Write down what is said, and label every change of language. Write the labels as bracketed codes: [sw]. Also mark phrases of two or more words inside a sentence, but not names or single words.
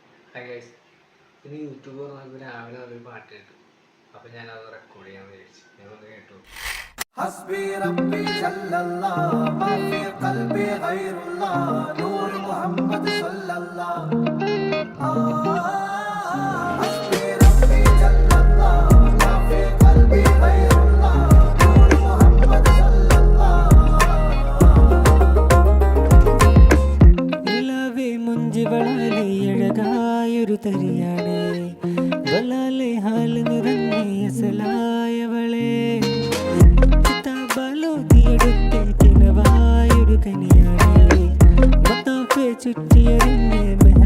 [en] hi guys, [ml] ഇന്ന് യൂട്യൂബ് തുറന്നപ്പോൾ രാവിലെ നല്ലൊരു പാട്ട് കേട്ടു. അപ്പോൾ ഞാനത് റെക്കോർഡ് ചെയ്യാൻ വിചാരിച്ചു. ഞങ്ങളൊന്ന് കേട്ടു. [ar] حسبي ربي جل الله ما في قلبي غير الله نور محمد صلى الله حسبي ربي جل الله ما في قلبي غير الله نور محمد صلى الله [ml] നിലാവേ മുഞ്ചിവളാലെ അഴകായൊരു തരിയാണേ വലാലെ ഹാല് നിറഞ്ഞേ അസലായവളെ കിതാബാലോതിയെടുത്തെ കിണവായൊരു കനിയാണേ മത്താഫെ ചുറ്റിയറിഞ്ഞേ